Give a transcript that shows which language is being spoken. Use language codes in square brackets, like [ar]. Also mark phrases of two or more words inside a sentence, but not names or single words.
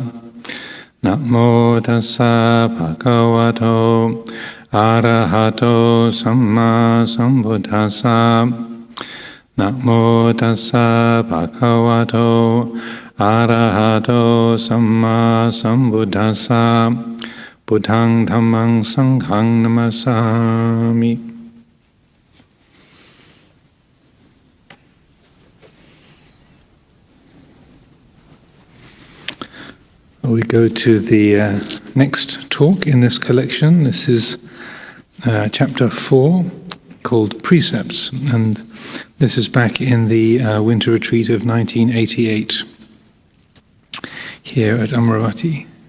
[pi] Namo tassa bhagavato arahato samma sambuddhassa. Namo tassa bhagavato arahato samma sambuddhassa. Buddhang dhammang sanghang namasami. [en] We go to the next talk in this collection. This is chapter 4, called Precepts, and this is back in the winter retreat of 1988 here at Amaravati.